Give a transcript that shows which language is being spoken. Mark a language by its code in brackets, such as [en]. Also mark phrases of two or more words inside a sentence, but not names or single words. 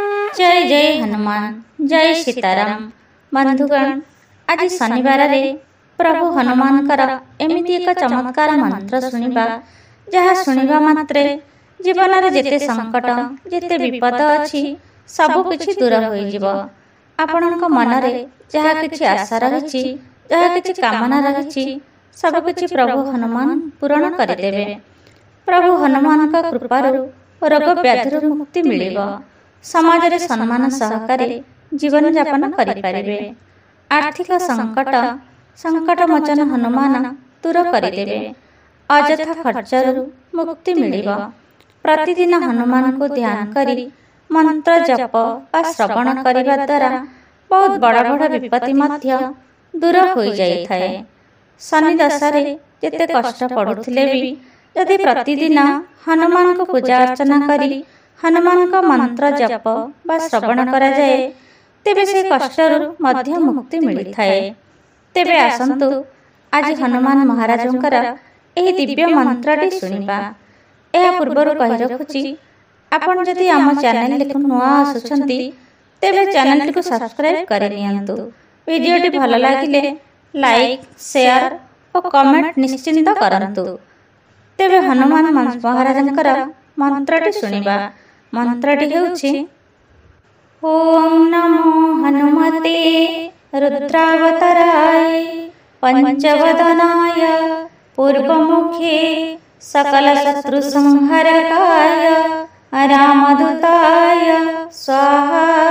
[or] ଜୟ ଜୟ ହନୁମାନ ଜୟ ସୀତାରାମ। ବନ୍ଧୁଗଣ, ଆଜି ଶନିବାର ରେ ପ୍ରଭୁ ହନୁମାନ ଏମିତି ଏକ ଚମତ୍କାର ମନ୍ତ୍ର ଶୁଣିବା, ଯାହା ଶୁଣିବା ମାତ୍ରେ ଜୀବନ ରେ ଯେତେ ସଙ୍କଟ ଯେତେ ବିପଦ ଅଛି ସବୁ କିଛି ଦୂର ହୋଇ ଯିବ। ଆପଣଙ୍କ ମନ ରେ ଯାହା କିଛି ଆଶା ରହିଛି, ଯାହା କିଛି କାମନା ରହିଛି, ସବୁ କିଛି ପ୍ରଭୁ ହନୁମାନ ପୂର୍ଣ୍ଣ କରି ଦେବେ। ପ୍ରଭୁ ହନୁମାନଙ୍କ କୃପାରୁ ରୋଗ ବ୍ୟାଧିରୁ ମୁକ୍ତି ମିଳିବ। ସମାଜ ରେ ସମ୍ମାନ ସହକାରେ ଜୀବନ ଯାପନ କରି ପାରିବେ। ଆର୍ଥିକ ସଙ୍କଟ ମୋଚନ ହନୁମାନ ଦୂର କରି ଦେବେ। ଅଯଥା ଖର୍ଚ୍ଚରୁ ମୁକ୍ତି ମିଳିବ। ପ୍ରତିଦିନ ହନୁମାନଙ୍କୁ ଧ୍ୟାନ କରି ମନ୍ତ୍ର ଜପ ବା ଶ୍ରବଣ କରିବା ଦ୍ୱାରା ବହୁତ ବଡ଼ ବଡ଼ ବିପତ୍ତି ମଧ୍ୟ ଦୂର ହୋଇ ଯାଇ ଥାଏ। ଶନି ଦଶାରେ ଯେତେ କଷ୍ଟ ପଡ଼ୁଥିଲେ ବି ଯଦି ପ୍ରତିଦିନ ହନୁମାନଙ୍କୁ ପୂଜା ଅର୍ଚ୍ଚନା କରି ହନୁମାନଙ୍କ ମନ୍ତ୍ର ଜପ ବା ଶ୍ରବଣ କରା ଯାଏ ତେବେ ସେ କଷ୍ଟରୁ ମଧ୍ୟ ମୁକ୍ତି ମିଳି ଥାଏ। ତେବେ ଆସନ୍ତୁ ଆଜି ହନୁମାନ ମହାରାଜଙ୍କର ଏହି ଦିବ୍ୟ ମନ୍ତ୍ରଟି ଶୁଣିବା। ଏହା ପୂର୍ବରୁ କହି ରଖୁଛି, ଆପଣ ଯଦି ଆମ ଚ୍ୟାନେଲକୁ ନୂଆ ଆସୁଛନ୍ତି ତେବେ ଚ୍ୟାନେଲକୁ ସବସ୍କ୍ରାଇବ କରି ନିଅନ୍ତୁ। ଭିଡିଓଟି ଭଲ ଲାଗିଲେ ଲାଇକ ସେୟାର ଓ କମେଣ୍ଟ ନିଶ୍ଚିତ କରନ୍ତୁ। ତେବେ ହନୁମାନ ମହାରାଜଙ୍କର ମନ୍ତ୍ରଟି ଶୁଣିବା। ମନ୍ତ୍ରଟି ହେଉଛି, [sa] ओम नमो हनुमते रुद्रावताराय पंचवदनाय पूर्वमुखे सकल शत्रु संहारकाय रामदूताय स्वाहा।